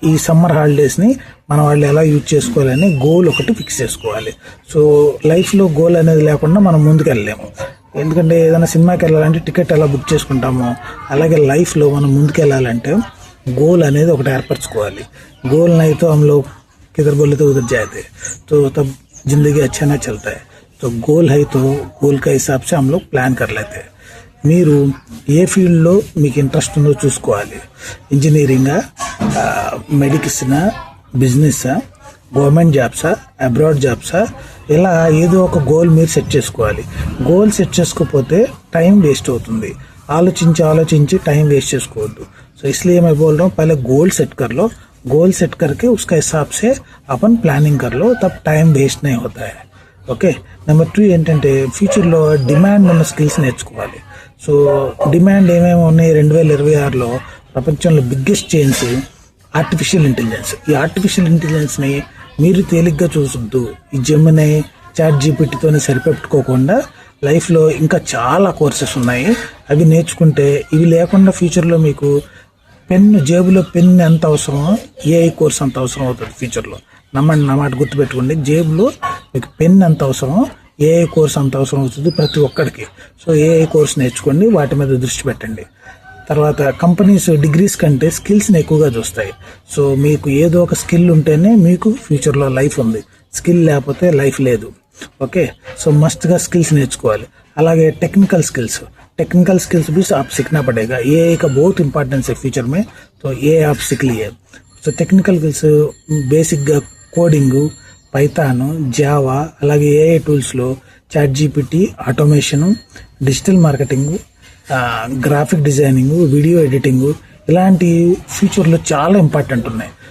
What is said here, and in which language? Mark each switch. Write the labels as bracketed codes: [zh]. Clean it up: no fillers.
[te] ఈ సమ్మర్ హాలిడేస్ని మన వాళ్ళు ఎలా యూజ్ చేసుకోవాలని గోల్ ఒకటి ఫిక్స్ చేసుకోవాలి. సో లైఫ్లో గోల్ అనేది లేకుండా మనం ముందుకు వెళ్ళలేము. ఎందుకంటే ఏదైనా సినిమాకి వెళ్ళాలంటే టికెట్ ఎలా బుక్ చేసుకుంటామో, అలాగే లైఫ్లో మనం ముందుకు వెళ్ళాలంటే గోల్ అనేది ఒకటి ఏర్పరచుకోవాలి. [hi] గోల్ नहीं तो हम लोग किधर बोले तो उधर जाते, तो तब जिंदगी अच्छा ना चलता है. तो गोल है तो गोल का हिसाब से हम लोग प्लान कर लेते हैं. [te] మీరు ఏ ఫీల్డ్లో మీకు ఇంట్రెస్ట్ ఉందో చూసుకోవాలి. ఇంజనీరింగా, మెడిసినా, బిజినెస్సా, గవర్నమెంట్ జాబ్సా, అబ్రాడ్ జాబ్సా, ఇలా ఏదో ఒక గోల్ మీరు సెట్ చేసుకోవాలి. గోల్ సెట్ చేసుకోకపోతే టైం వేస్ట్ అవుతుంది. ఆలోచించి టైం వేస్ట్ చేసుకోవద్దు. [hi] సో इसलिए मैं बोल रहा हूँ, पहले गोल सेट कर लो. गोल सेट करके उसका हिसाब से अपन प्लानिंग कर लो, तब टाइम वेस्ट नहीं होता है. [te] ఓకే. నెంబర్ 2 ఏంటంటే ఫ్యూచర్లో డిమాండ్ ఉన్న స్కిల్స్ నేర్చుకోవాలి. సో డిమాండ్ ఏమేమి ఉన్నాయి 2026లో ప్రపంచంలో బిగ్గెస్ట్ చేంజ్ ఆర్టిఫిషియల్ ఇంటెలిజెన్స్. ఈ ఆర్టిఫిషియల్ ఇంటెలిజెన్స్ని మీరు తేలిగ్గా చూసొద్దు. ఈ జెమినీ, చాట్ జీపీటీతోనే సరిపెట్టుకోకుండా లైఫ్లో ఇంకా చాలా కోర్సెస్ ఉన్నాయి, అవి నేర్చుకుంటే, ఇవి లేకుండా ఫ్యూచర్లో మీకు జేబులో పెన్ ఎంత అవసరమో ఏఐ కోర్స్ అంత అవసరం అవుతుంది ఫ్యూచర్లో. నమ్మండి, నా మాట గుర్తుపెట్టుకోండి. జేబులో మీకు పెన్ ఎంత అవసరమో ఏఐ కోర్స్ అంత అవసరం అవుతుంది ప్రతి ఒక్కడికి. సో ఏఐ కోర్స్ నేర్చుకోండి, వాటి మీద దృష్టి పెట్టండి. తర్వాత కంపెనీస్ డిగ్రీస్ కంటే స్కిల్స్ని ఎక్కువగా చూస్తాయి. సో మీకు ఏదో ఒక స్కిల్ ఉంటేనే మీకు ఫ్యూచర్లో లైఫ్ ఉంది, స్కిల్ లేకపోతే లైఫ్ లేదు. ఓకే. సో మస్ట్గా స్కిల్స్ నేర్చుకోవాలి. అలాగే [hi] टेक्निकल स्किल्स भी आप सीखना पड़ेगा. एआई का बहुत इंपॉर्टेंस है फ्यूचर में, तो ये आप सीख लिए. [te] సో టెక్నికల్ స్కిల్స్ బేసిక్గా కోడింగు, పైథాను, జావా, అలాగే AI టూల్స్లో chat GPT, automation, digital marketing, graphic designing, video editing, ఇలాంటి ఫ్యూచర్లో చాలా ఇంపార్టెంట్ ఉన్నాయి.